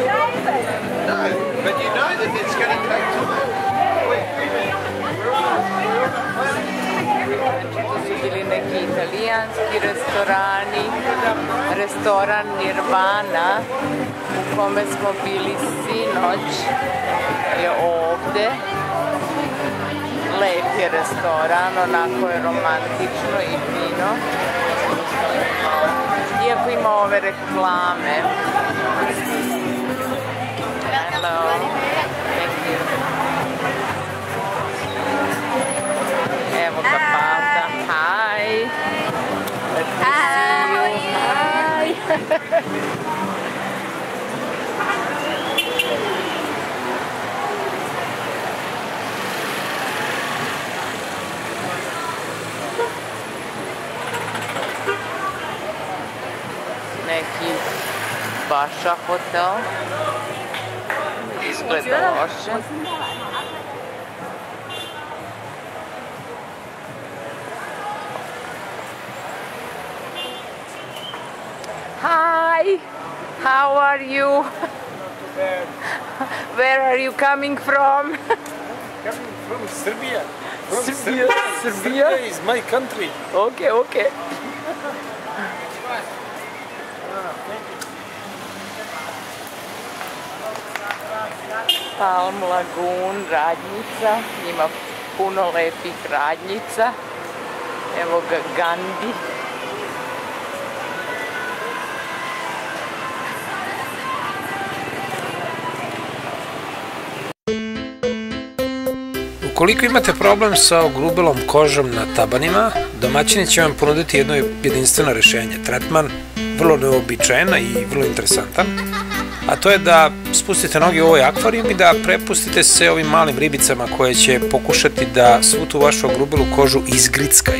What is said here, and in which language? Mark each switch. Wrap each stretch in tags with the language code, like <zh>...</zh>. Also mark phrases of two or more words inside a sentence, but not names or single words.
<sr>Znači, to su bili neki italijanski restorani, restoran Nirvana u kome smo bili sinoć je ovde. Lep je restoran, onako je romantično i fino. Iako ima ove reklame.</sr> <en>Hello. Thank you.</en> <sr>Evo ga Palta.</sr> <en>Hi. Let me see you. Hi.</en> <sr>Neki Baša hotel. Izgleda loše.</sr> <en>Hi, how are you? Where are you coming from? Coming from Serbia. Serbia. Serbia is my country. Okay, okay. Palm Lagoon,</en> <sr>radnjica, ima puno lepih radnjica. Evo ga Gandhi. Ukoliko imate problem sa ogrubelom kožom na tabanima, domaćini će vam ponuditi jedno jedinstveno rešenje, tretman, vrlo neobičajan i vrlo interesantan, a to je da spustite noge u ovaj akvarijum i da prepustite se ovim malim ribicama koje će pokušati da svu tu vašu ogrubelu kožu izgrickaju.</sr>